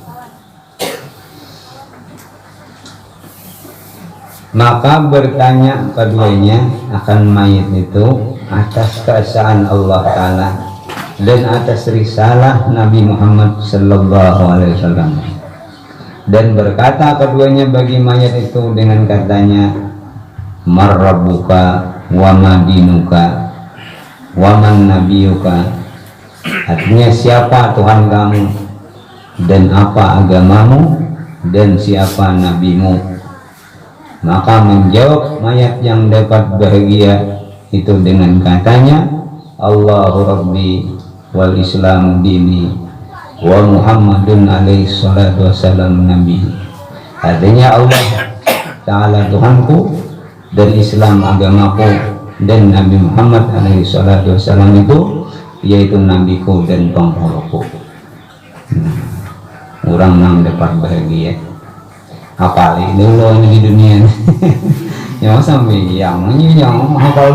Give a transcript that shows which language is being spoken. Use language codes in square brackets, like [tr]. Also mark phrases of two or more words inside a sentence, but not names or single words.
[ms] Maka bertanya keduanya akan mayit itu atas keesaan Allah Ta'ala dan atas risalah Nabi Muhammad [ar] صلى الله عليه وسلم, [ms] dan berkata keduanya bagi mayat itu dengan katanya, [ar] من ربك وما دينك ومن نبيك, [ms] artinya siapa Tuhan kamu dan apa agamamu dan siapa nabimu. Maka menjawab mayat yang dapat bahagia itu dengan katanya, [ar] الله ربي والإسلام ديني ومحمد عليه الصلاة والسلام نبي. [ms] Artinya Allah Ta'ala Tuhanku dan Islam agamaku dan Nabi Muhammad [ar] عليه الصلاة والسلام [ms] itu yaitu nabiku dan penghuluku. Orang yang dapat bahagia apalagi dulu di dunia yang sampai yang hafal